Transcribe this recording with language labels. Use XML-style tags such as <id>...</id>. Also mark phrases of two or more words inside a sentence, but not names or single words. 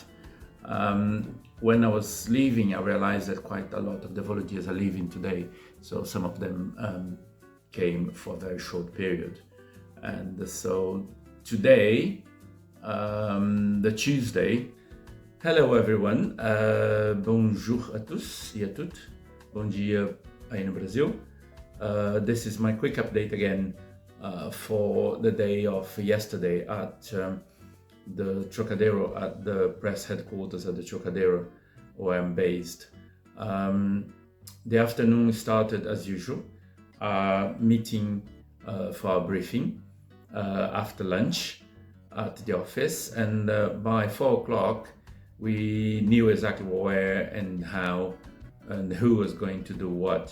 <en>When I was leaving, I realized that quite a lot of the volunteers are leaving today. So some of them came for a very short period. And so today, the Tuesday, hello everyone,</en> <fr>bonjour à tous et à toutes,</fr> <pt>bom dia aí no Brasil.</pt> <en>This is my quick update again for the day of yesterday at the Trocadero, at the press headquarters at the Trocadero, where I'm based. The afternoon started as usual, meeting for our briefing after lunch at the office, and by 4 o'clock we knew exactly where and how and who was going to do what.</en>